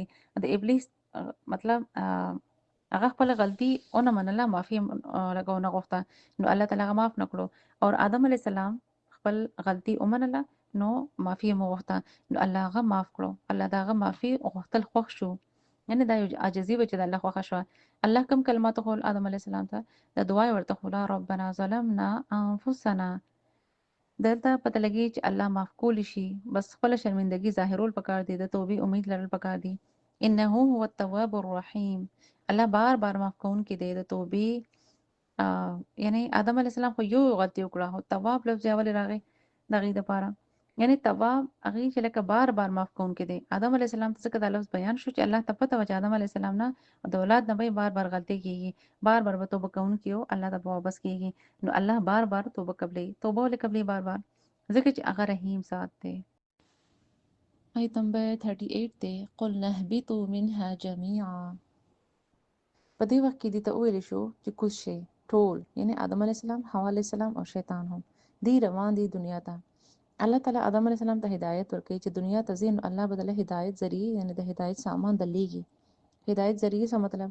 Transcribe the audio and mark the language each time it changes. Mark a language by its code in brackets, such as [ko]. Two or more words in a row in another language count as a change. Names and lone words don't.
[ps] د ابلیس مطلب هغه خپل غلطي ونه منله، معافي لکه ونه غوښته، نو الله تعالی هغه معاف نه کړو. او آدم [ar] علیه السلام [ps] خپل غلطي ومنله نو معافي یې وغوښته، نو الله هغه معاف کړو. الله د هغه معافي غوښتل خوښ شو، یعنی دا یو عاجزي وه چې د الله خوښه شوه. الله کوم کلمات وښول آدم [ar] علیه السلام [ps] ته، د دعا یې ورته وښوله [ar] ربنا ظلمنا انفسنا. [ps] دلته پته لګي چې الله معاف کولی شي، بس خپل شرمندګي ظاهرول پکار دي، د توبې امید لرل پکار دي. [ar] انه هو التواب الرحیم، [ps] الله بار بار معاف کوونکی دی د توبې. یعنی آدم [ar] علیه السلام [ps] خو یو غلطي وکړه، خو تواب لفظ یې ولې راغی د هغې دپاره، یعنی تواب هغې چې لکه بار بار معاف کوونکی دی. آدم [ar] علیه السلام [ps] ته ځکه دا لفظ بیان شو چې الله ته پته وه چې آدم [ar] علیه السلام [ps] نه د اولاد نه به بار بار غلطي کېږي، بار بار به توبه کوونکی و الله ته به واپس کېږي. نو الله بار بار توبه قبلوي. توبه ولې قبلوي بار بار؟ ځکه چې هغه رحیم ذات دی. آیت نمبر 38 دی. [ar] قلنا اهبطوا منها جميعا. [ps] په دې وخت کې دې ته وویل شو چې کوز شئ ټول، یعنی آدم [ar] علیه السلام، [ps] حوا [ar] علیه السلام [ps] او شیطان هم دی روان دي دنیا ته. الله تعالی آدم [ar] علیه السلام [ps] ته هدایت ورکوي چې دنیا ته ځي، نو الله به دله هدایت ذریعې یعنی د هدایت سامان درلیږي. هدایت ذریعې څه مطلب؟